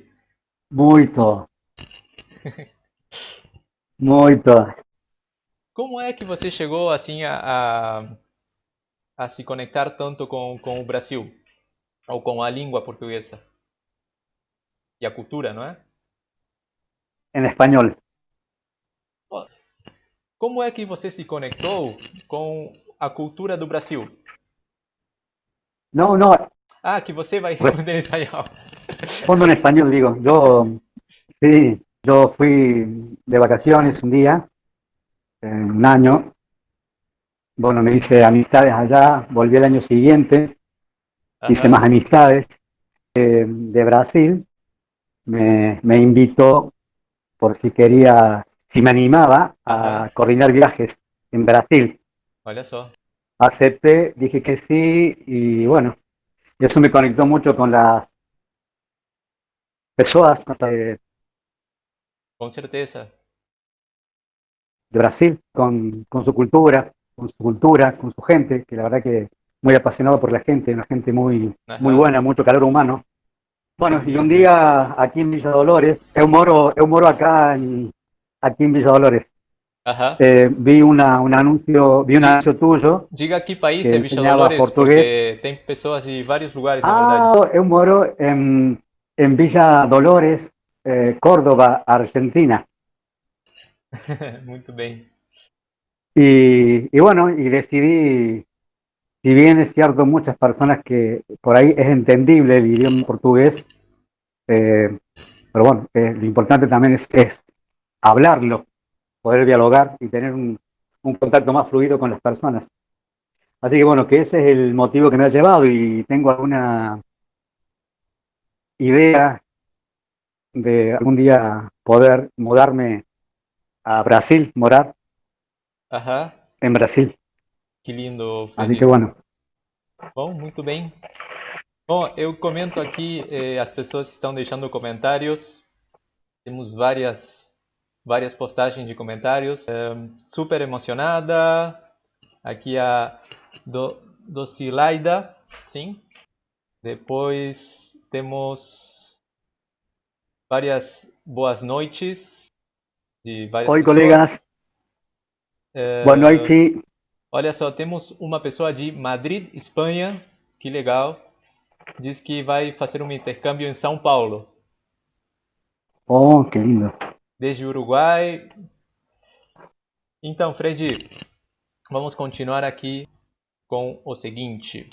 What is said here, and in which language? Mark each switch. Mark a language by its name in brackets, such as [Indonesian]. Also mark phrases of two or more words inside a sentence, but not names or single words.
[Portuguese] Muito, muito. Como é que você chegou assim a se conectar tanto com o Brasil? Ou com a língua portuguesa? E a cultura, não é? [Spanish] En español. [Portuguese] Como é que você se conectou com a cultura do Brasil? [Spanish] No, no, [Portuguese] Ah, que você vai responder em espanhol. [Spanish] respondo en español, digo. Sí, yo fui de vacaciones un día, un año. Bueno, me hice amistades allá, volví el año siguiente, hice más [Portuguese] Aham. [Spanish] amistades. De Brasil, me invitó por si quería, si me animaba [Portuguese] Aham. [Spanish] a coordinar viajes en Brasil. [Portuguese] Olha só. [Spanish] Acepté, dije que sí y bueno, eso me conectó mucho con las personas [Portuguese] Com certeza. [Spanish] de Brasil, con su cultura, con su gente, que la verdad que muy apasionado por la gente, una gente muy, muy [Portuguese] Aham. [Spanish] buena, mucho calor humano. Bueno, y un día aquí en Villa Dolores, [Portuguese] eu moro [Spanish] aquí en Villa Dolores, [Portuguese] Aham. [Spanish] vi un Di- anuncio tuyo [Portuguese] Diga que país [Spanish] que [Portuguese] é Villa [Spanish] enseñaba [Portuguese] Dolores, [Spanish] portugués. [Portuguese] porque tem pessoas de vários lugares, na verdade. Eu moro en Villa Dolores, Córdoba, Argentina. Muito bem. [Spanish] Y bueno, y decidí si bien es cierto, muchas personas que por ahí es entendible el idioma portugués, eh, pero bueno, lo importante también es hablarlo, poder dialogar y tener un contacto más fluido con las personas. Así que bueno, que ese es el motivo que me ha llevado y tengo alguna idea de algún día poder mudarme a Brasil, morar [Portuguese] Aham, [Spanish] en Brasil. [Portuguese] que lindo, [Spanish] Así [Portuguese] Fred. [Spanish] que bueno, [Portuguese] Bom, muito bem. Bom, eu comento aqui, as pessoas estão deixando comentários. Temos várias postagens de comentários. Super emocionada. Aqui a Docilaida, sim. Depois temos várias boas noites de várias [Spanish] hoy [Portuguese] pessoas. [Spanish] colegas, buenas noches. [Portuguese] Olha só, temos uma pessoa de Madrid, Espanha. Que legal. Diz que vai fazer um intercâmbio em São Paulo. [Spanish] Oh, qué lindo. [Portuguese] Desde o Uruguai. Então, Fred, vamos continuar aqui com o seguinte.